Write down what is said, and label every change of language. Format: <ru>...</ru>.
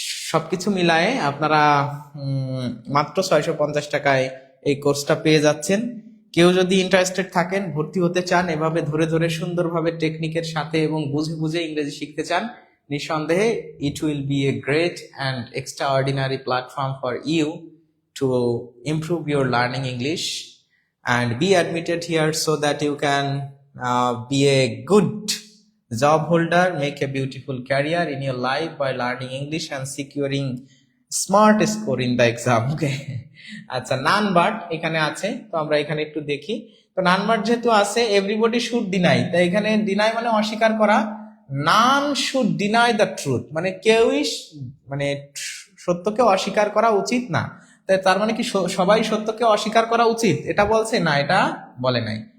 <bn>সবকিছু মিলায়ে আপনারা মাত্র 650 টাকায় এই কোর্সটা পেয়ে যাচ্ছেন। কেউ যদি ইন্টারেস্টেড থাকেন, ভর্তি হতে চান, এভাবে ধরে ধরে সুন্দরভাবে টেকনিকের সাথে এবং বুঝে বুঝে ইংরেজি শিখতে চান, নিঃসন্দেহে</bn> <en>it will be a great and extraordinary platform for you to improve your learning English and be admitted here so that you can be a good job holder, make a beautiful career in your life by learning English and securing smart score in the exam.</en> <bn>Okay, আচ্ছা, none but এখানে আছে, তো আমরা এখানে একটু দেখি। তো none but যেহেতু আছে,</bn> <en>everybody should deny,</en> <bn>তাই এখানে ডিনাই মানে অস্বীকার করা।</bn> <en>none should deny the truth</en> <bn>মানে কেউই মানে সত্যকে অস্বীকার করা উচিত না। তাই তার মানে কি সবাই সত্যকে অস্বীকার করা উচিত, এটা বলছে না? এটা বলে নাই।</bn>